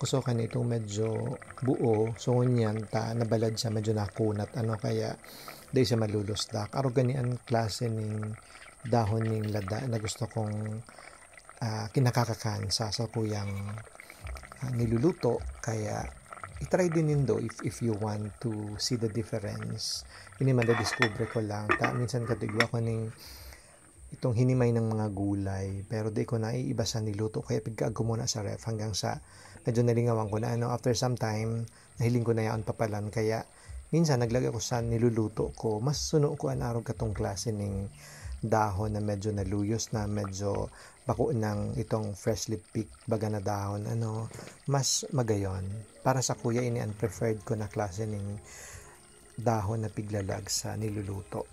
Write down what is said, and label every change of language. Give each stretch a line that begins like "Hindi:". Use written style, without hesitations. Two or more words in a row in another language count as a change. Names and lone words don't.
Bikol: Kuso ka itong medyo buo, so ngunyan nabalad siya, medyo nakunat, kaya di siya malulusdak. Aro gani ang klase ning dahon ning lada na gusto kong kinakakakan sa kuyang niluluto, kaya itry din nindo
English: if you want to see the difference.
Bikol: Ini man discover ko lang minsan katigwa ko ning itong hinimay ng mga gulay, pero di ko na iiba sa niluto, kaya pigkaag ko muna sa ref hanggang sa medyo nalingawan ko na,
English: after some time
Bikol: nahiling ko na yan papalan, kaya minsan naglagay ko sa niluluto ko, mas suno ko ang araw katong klase ning dahon na medyo naluyos na, medyo bako ng itong
English: freshly picked
Bikol: baga na dahon, mas magayon. Para sa kuya, ini ang preferred ko na klase ning dahon na piglalag sa niluluto.